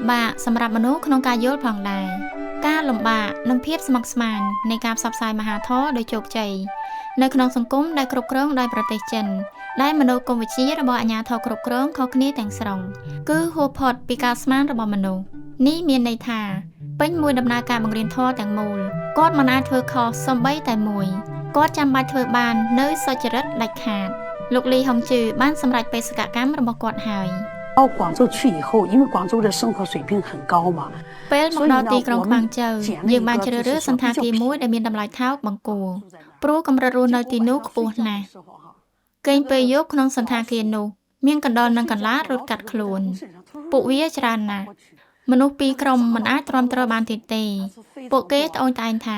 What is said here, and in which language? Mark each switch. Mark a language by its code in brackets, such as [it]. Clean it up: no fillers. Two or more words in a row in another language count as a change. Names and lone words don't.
[km] បាកសម្រាប់មនុស្សក្នុងការយល់ផងដែរការលំបាកនិងភាពស្មុគស្មាញនៃការផ្សព្វផ្សាយមហាធម៌ដោយជោគជ័យនៅក្នុងសង្គមដែលគ្រប់គ្រងដោយប្រទេសចិនដែលមនោគមវិជ្ជារបស់អាជ្ញាធរគ្រប់គ្រងខុសគ្នាទាំងស្រុងគឺហួសផុតពីការស្មានរបស់មនុស្សនេះមានន័យថាពេញមួយដំណើរការបង្រៀនធម៌ទាំងមូលគាត់មិនអាចធ្វើខុសសូម្បីតែមួយគាត់ចាំបាច់ធ្វើបាននៅសុចរិតដាច់ខាតលោកលីហុងជឺបានសម្រេចបេសកកម្មរបស់គាត់ហើយ [zh] 到广州去以后，因为广州的生活水平很高嘛， [km] ពេលមកដល់ទីក្រុងខ្វាងជូយើងបានជ្រើសរើសសន្តាគារមួយដែលមានតម្លៃថោកបង្គួរព្រោះកម្រិតរស់នៅទីនោះខ្ពស់ណាស់គេងពេលយប់ក្នុងសន្តាគារនោះមា នកណ្ដុរនិងកន្លាតរត់កាត់ខ្លួនពួកវាច្រើនណាស់មនុស្សពីរក្រុមមិនអាចទ្រាំទ្របានទៀតទេពួកគេត្អូញត្អែងថា